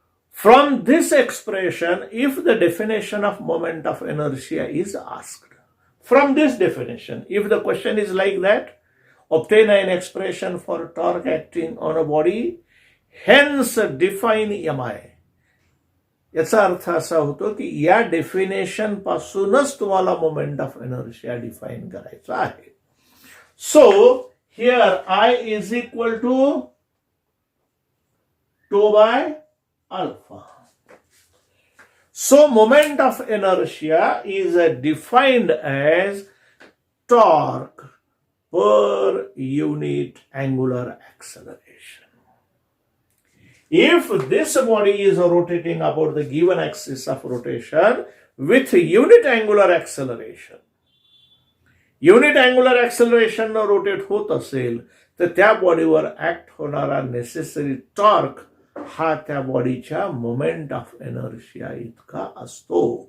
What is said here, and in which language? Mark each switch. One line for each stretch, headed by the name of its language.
English: From this expression, if the definition of moment of inertia is asked, from this definition, if the question is like that, obtain an expression for torque acting on a body, hence define mi.
Marathi: याचा अर्थ असा होतो की या definition पासूनच तुम्हाला moment of inertia define करायचा आहे.
English: So here I is equal to τ by alpha. So moment of inertia is defined as torque per unit angular acceleration. If this body is rotating about the given axis of rotation with unit angular acceleration
Marathi: न rotate होत असेल तर त्या बॉडीवर act होणारा necessary torque हा त्या बॉडीच्या moment of inertia इतका असतो.